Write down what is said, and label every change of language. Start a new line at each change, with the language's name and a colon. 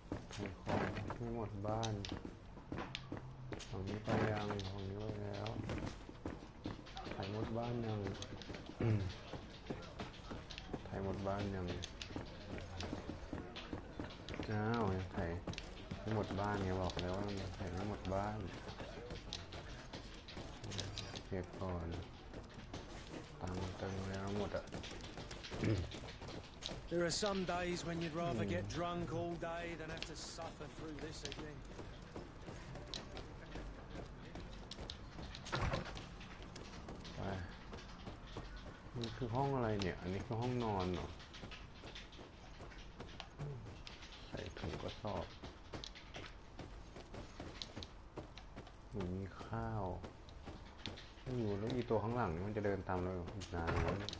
Thai: ไถ่ของให้หมดบ้านฝั่งนี้ไปยังฝั่งนี้ไปแล้วไถ่หมดบ้านยังไถ่หมดบ้านยังอ้าวยังไถ่ไม่หมดบ้านไงบอกแล้วว่ายังไถ่ไม่หมดบ้านเก็บก่อนตังค์เติมแล้วหมดอ่ะ
English: There are some days when you'd rather get drunk all day than have to suffer through this again.
Thai: ไปนี่คือห้องอะไรเนี่ยอันนี้คือห้องนอนเหรอใส่ถุงกระสอบมีข้าวไม่อยู่แล้วมีตัวข้างหลังมันจะเดินตามเราอีกนานเลย